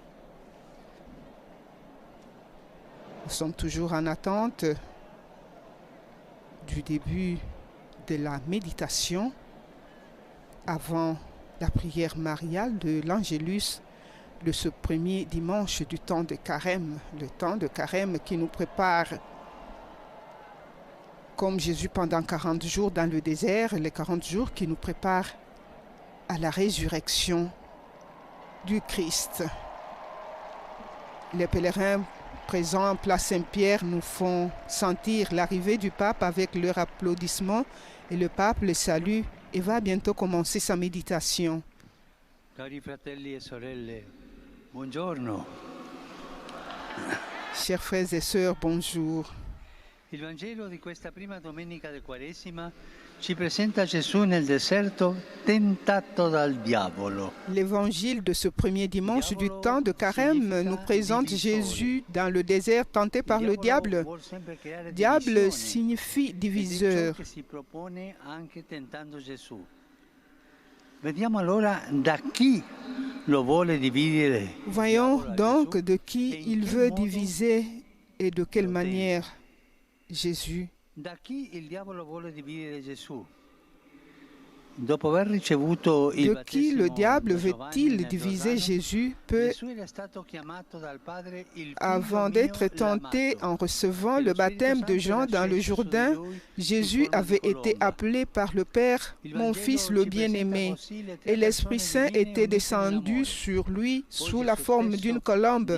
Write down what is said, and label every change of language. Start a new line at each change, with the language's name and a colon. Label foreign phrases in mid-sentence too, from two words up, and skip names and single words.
French: Nous sommes toujours en attente du début de la méditation avant la prière mariale de l'Angélus de ce premier dimanche du temps de Carême, le temps de Carême qui nous prépare comme Jésus pendant 40 jours dans le désert, les 40 jours qui nous préparent à la résurrection du Christ. Les pèlerins présents en place Saint-Pierre nous font sentir l'arrivée du pape avec leur applaudissement et le pape les salue et va bientôt commencer sa méditation.
Italian: Cari fratelli e sorelle, buongiorno.
French: Chers frères et sœurs, bonjour.
Italian: Il Vangelo di questa prima domenica del Quaresima ci presenta Gesù nel deserto tentato dal diavolo.
French: L'évangile de ce premier dimanche du temps de Carême nous présente Jésus dans le désert tenté par le diable. Diable signifie diviseur.
Italian: Vediamo allora da chi lo vuole dividere.
French: Voyons donc de qui il veut diviser et de quelle manière Jésus.
Italian: Da chi il diavolo vuole dividere Gesù?
French: De qui le diable veut-il diviser Jésus? Avant d'être tenté en recevant le baptême de Jean dans le Jourdain, Jésus avait été appelé par le Père, « Mon Fils le bien-aimé », et l'Esprit Saint était descendu sur lui sous la forme d'une colombe.